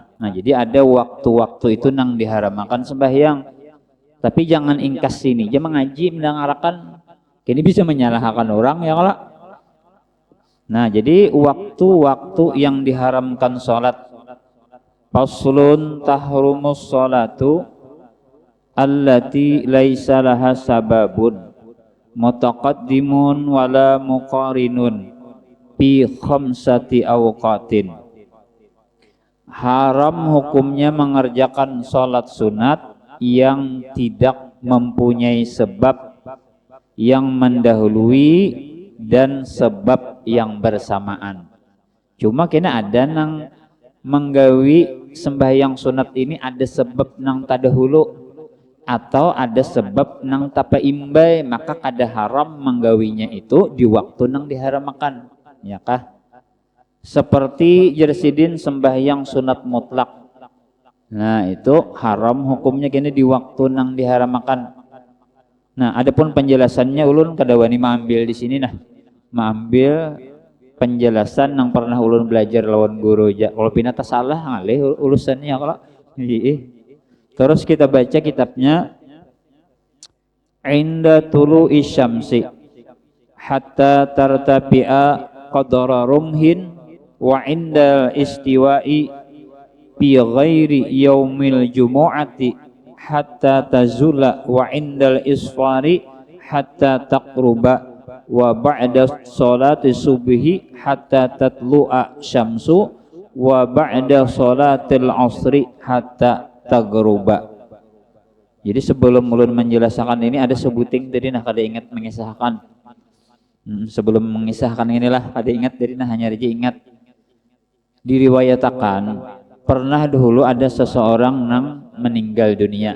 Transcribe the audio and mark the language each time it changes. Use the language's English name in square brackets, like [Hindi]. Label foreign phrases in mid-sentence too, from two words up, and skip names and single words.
[Banjar] Nah, jadi ada waktu-waktu itu nang diharamkan sembahyang. Tapi jangan ingkas sini, jangan mengaji mendengarkan. Kini bisa menyalahkan orang, ya kah? Nah, jadi waktu-waktu yang diharamkan sholat. [Arabic] فصل تحرم الصلاة التي ليس لها سبب متقدم ولا مقارن في خمسة أوقات. [Indonesian] Haram hukumnya mengerjakan sholat sunat yang tidak mempunyai sebab yang mendahului dan sebab yang bersamaan. [Banjar] Cuma kena ada nang menggawi sembahyang sunat ini ada sebab nang tadahulu atau ada sebab nang tapa imbai, maka kada haram menggawinya itu di waktu nang diharamkan, ya kah? Seperti jersidin sembahyang sunat mutlak. Nah, itu haram hukumnya kini di waktu nang diharamkan. Nah, adapun penjelasannya ulun kada wani mengambil di sini nah. Mengambil penjelasan yang pernah ulun belajar lawan guru aja. Kalau pinata salah ngalih ulusannya kalau. Terus kita baca kitabnya [Arabic] عند طلوع الشمس حتى ترتفع قدر رمح وعند الاستواء بغير يوم الجمعة حتى تزول وعند الاصفرار حتى تقرب وبعد صلاة الصبح حتى تطلع الشمس وبعد صلاة العصر حتى تغرب. [Banjar] Jadi sebelum ulun menjelaskan ini ada sebuting tadi nah kada ingat mengisahkan. Sebelum mengisahkan inilah kada ingat dari nah hanya aja ingat diriwayatakan pernah dahulu ada seseorang nang meninggal dunia.